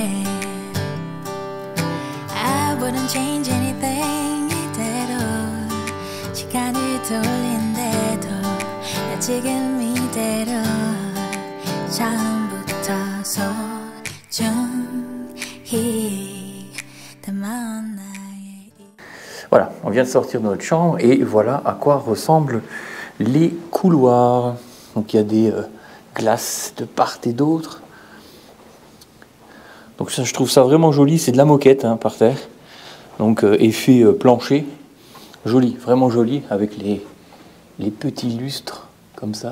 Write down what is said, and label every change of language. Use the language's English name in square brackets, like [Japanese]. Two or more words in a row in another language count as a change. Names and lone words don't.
[English] I wouldn't change anything [Korean] 이대로 시간을 돌린대도 나 지금 이대로 처음부터 소중히 담아. [French] Voilà, on vient de sortir de notre chambre et voilà à quoi ressemblent les couloirs. Donc il y a des glaces de part et d'autre. Donc ça, je trouve ça vraiment joli, c'est de la moquette hein, par terre. Donc effet plancher, joli, vraiment joli avec les petits lustres comme ça.